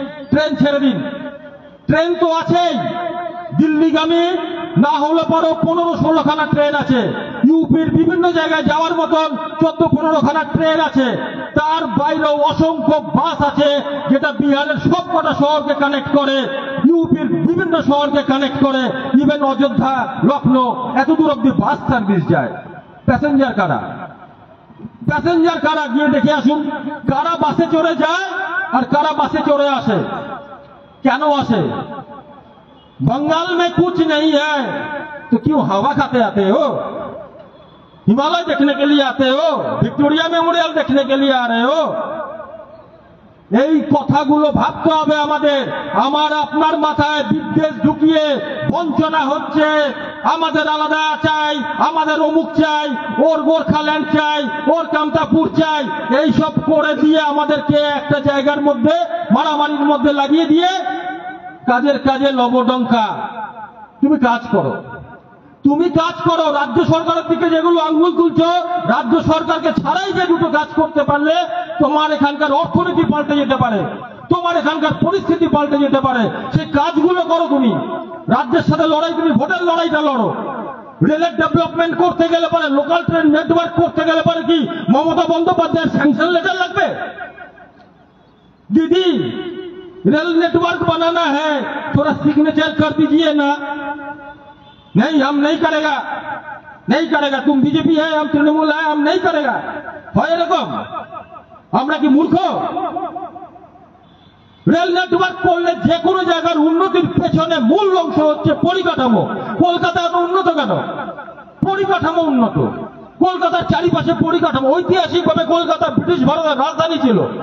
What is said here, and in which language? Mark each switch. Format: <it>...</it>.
<bn>Train ছেড়ে দিন, train তো আছেই, দিল্লিগামী না হলে পরও 15-16 খানা ট্রেন আছে, ইউপির বিভিন্ন জায়গায় যাওয়ার মতন 14-15 খানা ট্রেন আছে, তার বাইরেও অসংখ্য বাস আছে যেটা বিহারের সবকটা শহরকে কানেক্ট করে, ইউপির বিভিন্ন শহরকে কানেক্ট করে, ইভেন অযোধ্যা, লখনৌ, এত দূর অব্দি বাস সার্ভিস যায়। প্যাসেঞ্জার কারা, প্যাসেঞ্জার কারা গিয়ে দেখে আসুন, কারা বাসে চড়ে যায় আর কারা বাসে চড়ে আসে, কেন আসে?</bn> <hi>बंगाल में कुछ नहीं है तो क्यों हवा खाते आते हो, हिमालय देखने के लिए आते हो, विक्टोरिया मेमोरियल देखने के लिए आ रहे हो?</hi> <bn>এই কথাগুলো ভাবতে হবে আমাদের। আমার আপনার মাথায় বিদ্বেষ ঢুকিয়ে বঞ্চনা হচ্ছে, আমাদের আলাদা চাই, আমাদের অমুক চাই, ওর গোর্খাল্যান্ড চাই, ওর কামতাপুর চাই, এইসব করে দিয়ে আমাদেরকে একটা জায়গার মধ্যে মারামারির মধ্যে লাগিয়ে দিয়ে কাজের কাজে লবডঙ্কা। তুমি কাজ করো, তুমি কাজ করো। রাজ্য সরকারের দিকে যেগুলো আঙ্গুল তুলছো, রাজ্য সরকারকে ছাড়াই যে দুটো কাজ করতে পারলে তোমার এখানকার অর্থনীতি পাল্টে যেতে পারে, তোমার এখানকার পরিস্থিতি পাল্টে যেতে পারে, সেই কাজগুলো করো। তুমি রাজ্যের সাথে লড়াই, তুমি ভোটের লড়াইটা লড়ো। রেলের ডেভেলপমেন্ট করতে গেলে পরে, লোকাল ট্রেন নেটওয়ার্ক করতে গেলে পরে কি মমতা বন্দ্যোপাধ্যায়ের স্যাংশন লেটার লাগবে?</bn> <hi>দিদি रेल नेटवर्क बनाना है, थोड़ा सिग्नेचर कर दीजिए ना। नहीं, हम नहीं करेगा, नहीं करेगा। तुम बीजेपी है, हम तृणमूल है, हम नहीं करेगा।</hi> <bn>হয় এরকম? আমরা কি মূর্খ? রেল নেটওয়ার্ক করলে যে কোনো জায়গার উন্নতির পেছনে মূল অংশ হচ্ছে পরিকাঠামো। কলকাতা এত উন্নত কেন? পরিকাঠামো উন্নত। কলকাতার চারিপাশে পরিকাঠামো, ঐতিহাসিকভাবে কলকাতা ব্রিটিশ ভারতের রাজধানী ছিল।</bn>